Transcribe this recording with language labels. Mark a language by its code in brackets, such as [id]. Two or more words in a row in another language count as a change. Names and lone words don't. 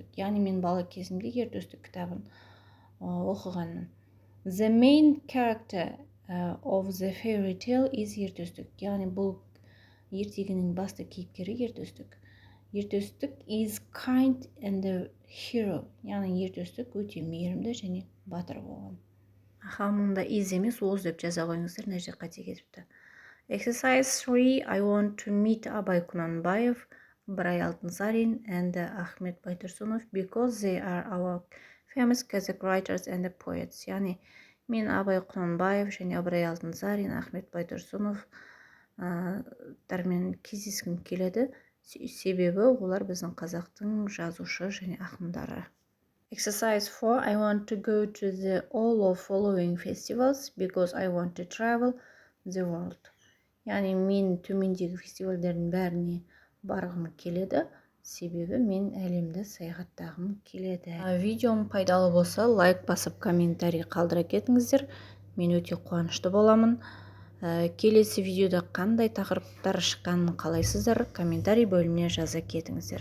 [kk] Яғни мен бала кезімде ертөстік кітабын оқығанмын. [en] The main character of the fairy tale is ертөстік. [kk] Яғни бұл ертегінің басты кейіпкері ертөстік. [en] Ертөстік is kind and a hero. [kk] Яғни ертөстік өте мейірімді және батыр болған. Мұнда is емес оз деп жаза қойыңыздар, мына жерде қате кетіпті. [en] Exercise 3. I want to meet Абай Құнанбаев, Ыбырай Алтынсарин and Ахмет Байтұрсынов because they are our famous Kazakh writers and poets. [kk] Яғни мен Абай Құнанбаев және Ыбырай Алтынсарин, Ахмет Байтұрсынов тармен кездескім келеді, Себебі олар біздің қазақтың жазушы және ақындары. [en] Exercise 4. I want to go to the all of following festivals because I want to travel the world. [kk] Яғни мен төмендегі фестивальдердің бәріне барғым келеді, себебі мен әлемді саяхаттағым келеді. Видеом пайдалы болса, лайк басып, комментарий қалдыра кетіңіздер. Мен өте қуанышты боламын. Келесі видеода қандай тақырыптар шыққанын қалайсыздар, комментарий бөліміне жаза кетіңіздер.